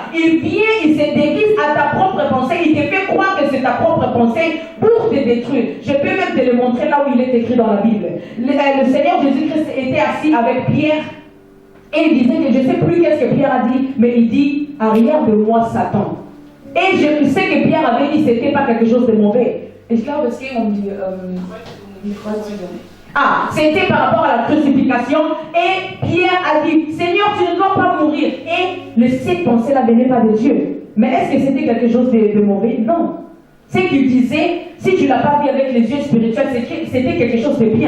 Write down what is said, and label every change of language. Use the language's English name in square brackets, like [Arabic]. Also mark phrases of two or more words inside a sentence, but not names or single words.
[French] Il vient, il se déguise à ta propre pensée, il te fait croire que c'est ta propre pensée pour te détruire. Je peux même te le montrer là où il est écrit dans la Bible. Le Seigneur Jésus-Christ était assis avec Pierre, et il disait que je ne sais plus qu'est-ce que Pierre a dit, mais il dit, arrière de moi Satan. Et je sais que Pierre avait dit que ce n'était pas quelque chose de mauvais. [German] Ich glaube, es ging die Kreuzigung. [French] Ah, c'était par rapport à la crucifixion. Et Pierre a dit, Seigneur, tu ne dois pas mourir. Et cette pensée-là venait pas de Dieu. Mais est-ce que c'était quelque chose de mauvais? Non. Ce qu'il disait, si tu ne l'as pas vu avec les yeux spirituels, c'était quelque chose de bien.